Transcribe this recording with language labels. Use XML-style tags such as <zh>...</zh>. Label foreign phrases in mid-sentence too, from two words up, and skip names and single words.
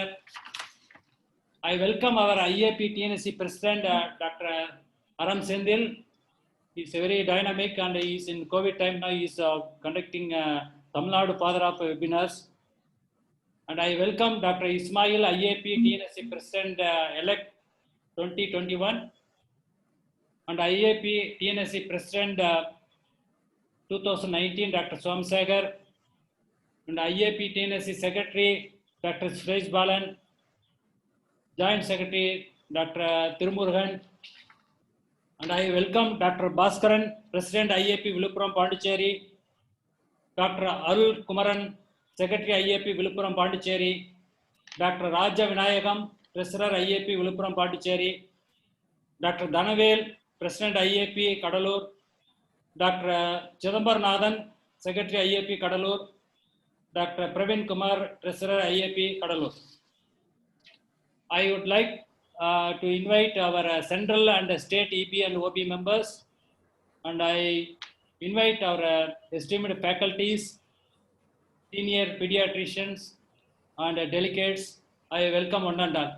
<en>I welcome our IAP TNSC President, Dr. Aram Sendil. He is very dynamic and he is in COVID time now. He is conducting Tamil Nadu Father of webinars. And I welcome Dr. Ismail, IAP TNSC President elect 2021. And IAP TNSC President 2019, Dr. Swamsagar, and IAP TNSC Secretary, Dr. Suresh Balan, Joint Secretary, Dr. Tirumurugan, and I welcome Dr. Bhaskaran, President IAP Viluppuram Pondicherry, Dr. Arul Kumaran, Secretary IAP Viluppuram Pondicherry, Dr. Raja Vinayagam, Treasurer IAP Viluppuram Pondicherry, Dr. Dhanavel, President IAP Kadalur, Dr. Chidambar Nathan, Secretary IAP Kadalur, Dr. Praveen Kumar, Treasurer IAP Kadalur. I would like to invite our central and state EP and OP members, and I invite our esteemed faculties, senior pediatricians and delegates. I welcome one and all.</en>